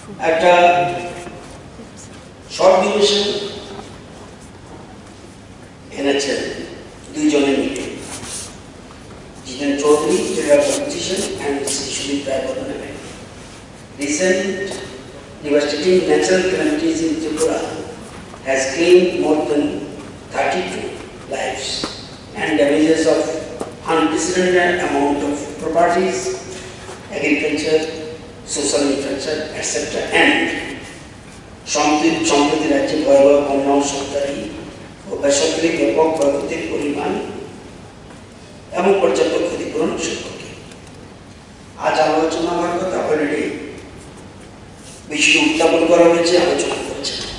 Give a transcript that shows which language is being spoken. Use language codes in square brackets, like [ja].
[bn] একটা short duration এনেছেন দুইজনে মিলে, জিতেন Chowdhury, politician, and Sushil Rayabodhan. [en] Recent devastating natural calamities in Tripura has claimed more than 32 lives and damages of unprecedented amount of properties, agriculture, social infrastructure, etc. [bn] and সম্প্রতি রাজ্যে ভয়াবহ বন্যা, সরকারি ও বেসরকারি ব্যাপক ক্ষয়ক্ষতির পরিমাণ এবং পর্যাপ্ত ক্ষতিপূরণ সম্পর্কে আজ আলোচনা হওয়ার কথা। অলরেডি বিষয়টি উত্থাপন করা হয়েছে, আলোচনা করেছে।